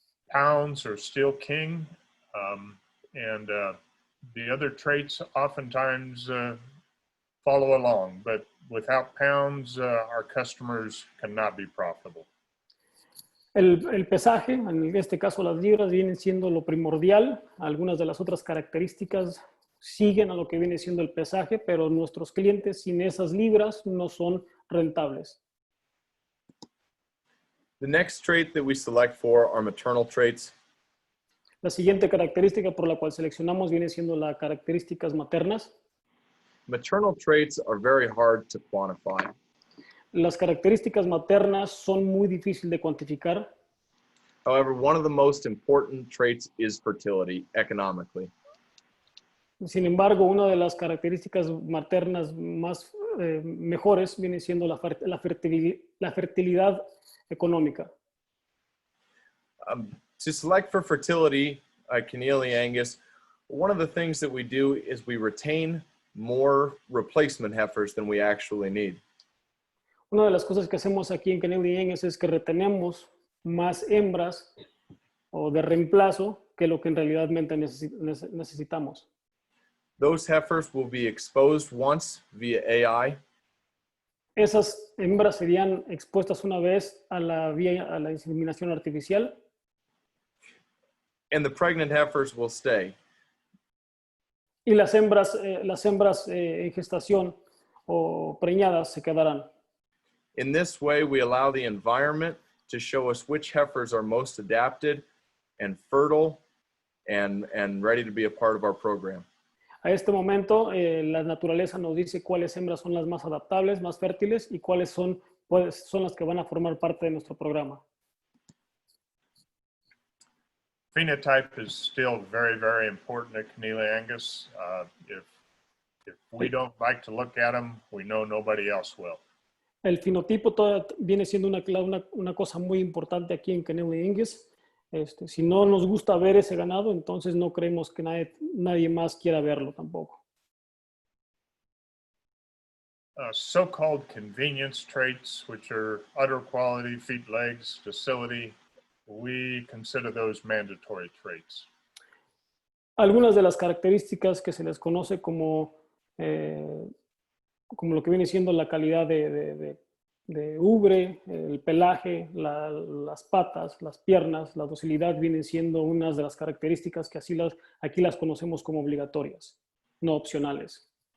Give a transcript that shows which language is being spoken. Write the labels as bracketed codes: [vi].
[en] Pounds are still king, and the other traits oftentimes follow along, but without pounds, our customers cannot be profitable. [es] El pesaje, en este caso las libras, vienen siendo lo primordial. Algunas de las otras características siguen a lo que viene siendo el pesaje, pero nuestros clientes sin esas libras no son rentables. [en] The next trait that we select for are maternal traits. [es] La siguiente característica por la cual seleccionamos viene siendo las características maternas. [en] Maternal traits are very hard to quantify. [es] Las características maternas son muy difíciles de cuantificar. [en] However, one of the most important traits is fertility economically. [es] Sin embargo, una de las características maternas más mejores viene siendo la fertilidad económica. [en] To select for fertility at Connealy Angus, one of the things that we do is we retain more replacement heifers than we actually need. [es] Una de las cosas que hacemos aquí en Connealy Angus es que retenemos más hembras o de reemplazo que lo que en realidad necesitamos. [en] Those heifers will be exposed once via AI. [es] Esas hembras serían expuestas una vez a la inseminación artificial. [en] And the pregnant heifers will stay. [es] Y las hembras en gestación o preñadas se quedarán. [en] In this way, we allow the environment to show us which heifers are most adapted and fertile and ready to be a part of our program. [es] A este momento, la naturaleza nos dice cuáles hembras son las más adaptables, más fértiles y cuáles son las que van a formar parte de nuestro programa. [en] Phenotype is still very, very important at Connealy Angus. If we don't like to look at them, we know nobody else will. [es] El fenotipo viene siendo una cosa muy importante aquí en Connealy Angus. Si no nos gusta ver ese ganado, entonces no creemos que nadie más quiera verlo tampoco. [en] So-called convenience traits, which are udder quality, feet, legs, docility, we consider those mandatory traits. [es] Algunas de las características que se les conoce como lo que viene siendo la calidad de ubre, el pelaje, las patas, las piernas, la docilidad vienen siendo unas de las características que aquí las conocemos como obligatorias, no opcionales.